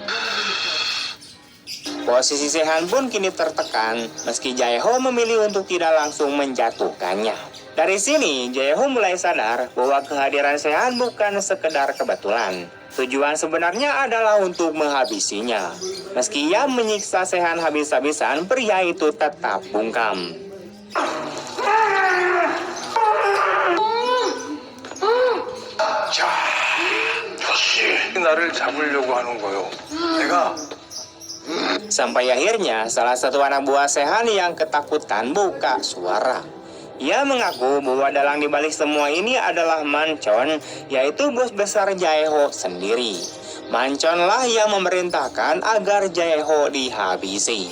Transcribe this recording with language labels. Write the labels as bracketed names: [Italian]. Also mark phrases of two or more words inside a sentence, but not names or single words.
[Indonesian] Posisi Sehan pun kini tertekan, meski Jae-ho memilih untuk tidak langsung menjatuhkannya. Dari sini, Jae-ho mulai sadar bahwa kehadiran Sehan bukan sekedar kebetulan. Tujuan sebenarnya adalah untuk menghabisinya. Meski ia menyiksa Sehan habis-habisan, pria itu tetap bungkam. [Korean] 자, 역시 나를 잡으려고 하는 거요. 내가 [Indonesian] Sampai akhirnya, salah satu anak buah Sehan yang ketakutan buka suara. Ia mengaku bahwa dalang dibalik semua ini adalah Manchon, yaitu bos besar Jae-ho sendiri. Manchonlah yang memerintahkan agar Jae-ho dihabisi.